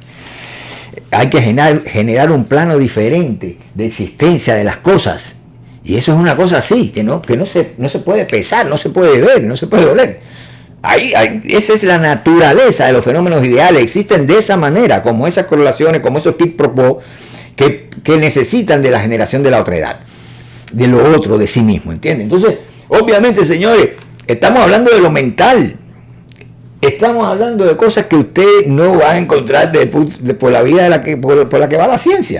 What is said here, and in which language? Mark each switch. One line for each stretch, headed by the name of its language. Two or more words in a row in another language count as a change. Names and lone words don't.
Spanish: Hay que generar un plano diferente de existencia de las cosas. Y eso es una cosa así, que no se puede pesar, no se puede ver, no se puede oler. Esa es la naturaleza de los fenómenos ideales. Existen de esa manera, como esas correlaciones, como esos
Latin: quid pro quo,
Spanish: que necesitan de la generación de la otra edad, de lo otro, de sí mismo, ¿entienden? Entonces, obviamente, señores, estamos hablando de lo mental, estamos hablando de cosas que usted no va a encontrar por la vida por la que va la ciencia.